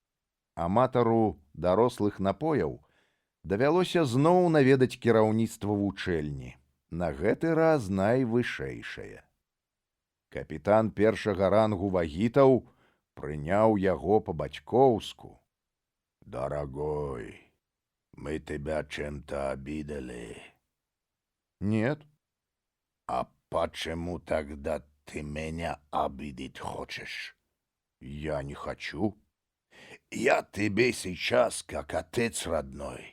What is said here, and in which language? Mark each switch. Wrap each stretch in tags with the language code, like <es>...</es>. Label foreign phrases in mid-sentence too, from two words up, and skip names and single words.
<be>Аматару дарослых напояў Давялося зноў наведаць кіраўніцтва вучэльні, на гэты раз найвышэйшае. Капітан першага рангу вагітаў прыняў яго па-бацькоўску.</be> <ru>«Дорогой, мы тебя чем-то обидели?» «Нет». «А почему тогда ты меня обидеть хочешь?» «Я не хочу». «Я тебе сейчас как отец родной.</ru>